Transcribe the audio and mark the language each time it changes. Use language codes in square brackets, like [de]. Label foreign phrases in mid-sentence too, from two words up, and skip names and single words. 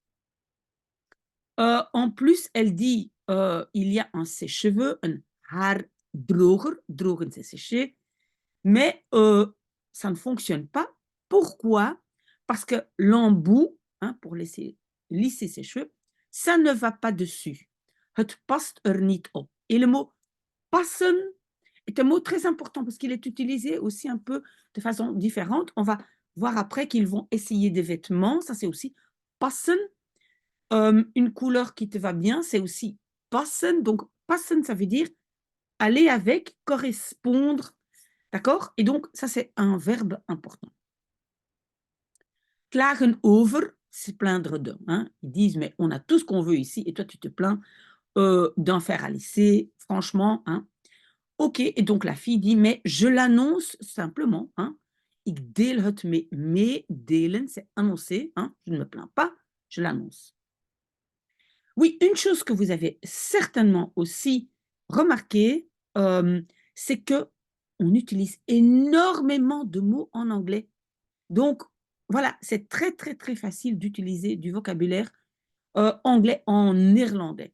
[fr] En plus, elle dit, il y a un sèche-cheveux, un haardroger. Drogen, c'est sécher. Mais ça ne fonctionne pas. Pourquoi? Parce que l'embout, hein, pour lisser ses cheveux, ça ne va pas dessus. [nl] Het past er niet op. [fr] Et le mot passen est un mot très important parce qu'il est utilisé aussi un peu de façon différente. On va voir après qu'ils vont essayer des vêtements. Ça, c'est aussi passen. Une couleur qui te va bien, c'est aussi passen. Donc, passen, ça veut dire aller avec, correspondre. D'accord? Et donc, ça, c'est un verbe important. [nl] Klagen over, [fr] c'est plaindre de. Hein? Ils disent, mais on a tout ce qu'on veut ici, et toi, tu te plains d'un fer à lisser, franchement. Hein? Ok, et donc la fille dit, mais je l'annonce simplement. Hein? [nl] Ik deel het mee, delen, [fr] c'est annoncer. Hein? Je ne me plains pas, je l'annonce. Oui, une chose que vous avez certainement aussi remarqué, c'est que on utilise énormément de mots en anglais. Donc, voilà, c'est très, très, très facile d'utiliser du vocabulaire anglais en néerlandais.